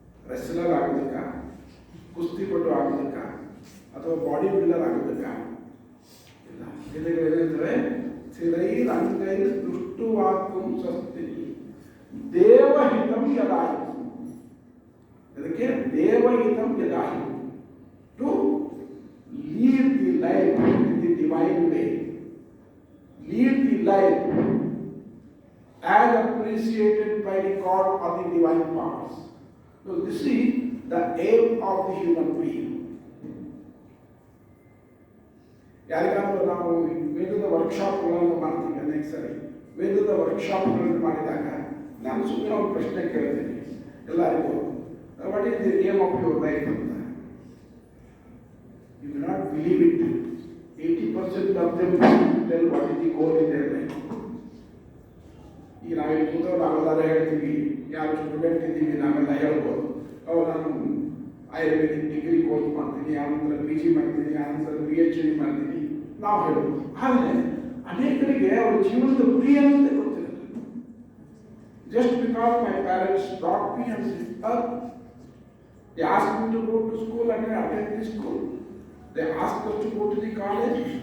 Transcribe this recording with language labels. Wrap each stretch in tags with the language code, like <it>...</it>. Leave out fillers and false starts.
<kn>Wrestler ಆಗೋದಕ್ಕ, ಕುಸ್ತಿಪಟು ಆಗೋದಕ್ಕ, ಅಥವಾ body builder ಆಗೋದಕ್ಕ ಇಲ್ಲ. ವೇದಗಳೇನೆಂದರೆ</kn> <sa>ಸ್ಥಿರೈರ್ ಅಂಗೈರ್ ದುಷ್ಟುವಾಕ್ಯಂ ಸ್ವಸ್ತಿನಿ ದೇವಹಿತಂ ಯದಾಹಿ.</sa> <kn>ಅದಕ್ಕೆ</kn> <sa>ದೇವಹಿತಂ ಯದಾಹಿ,</sa> <en>To lead the life in the divine way, lead the life as appreciated by the God or the divine powers. So this is the aim of the human being.</en> <kn>ಯಾರಿಗಾದ್ರೂ ನಾವು ವೇದದ ವರ್ಕ್ಶಾಪ್ಗಳನ್ನು ಮಾಡ್ತೀವಿ, ಅನೇಕ ಸರಿ ವೇದದ ವರ್ಕ್ಶಾಪ್ಗಳನ್ನು ಮಾಡಿದಾಗ ನಾನು ಸುಮ್ಮನೆ ಒಂದು ಪ್ರಶ್ನೆ ಕೇಳ್ತೀನಿ ಎಲ್ಲರಿಗೂ,</kn> <en>what is the aim of your life</en> <kn>ಅಂತ.</kn> <en>You will not believe it. 80% of them tell what is the goal in their life.</en> <kn>ಈಗ ನಾವಿಲ್ಲಿ ಕೂತವ್ರು ನಾವೆಲ್ಲರೂ ಹೇಳ್ತೀವಿ, ಯಾರು ಸ್ಟೂಡೆಂಟ್ ಇದ್ದೀವಿ ನಾವೆಲ್ಲ ಹೇಳ್ಬೋದು, ನಾನು ಆಯುರ್ವೇದಿಕ್ ಡಿಗ್ರಿ ಕೋರ್ಸ್ ಮಾಡ್ತೀನಿ, ಆನಂತರ PG ಮಾಡ್ತೀನಿ, ಆನಂತರ PhD ಮಾಡ್ತೀನಿ ನಾವು ಹೇಳ್ಬೋದು. ಆದರೆ ಅನೇಕರಿಗೆ ಅವ್ರ ಜೀವನದ ಗುರಿ ಅಂತ ಗೊತ್ತಿಲ್ಲ.</kn> <en>Just because my parents brought me on this earth, they asked me to go to school and I attend the school. They asked us to go to the college.</en>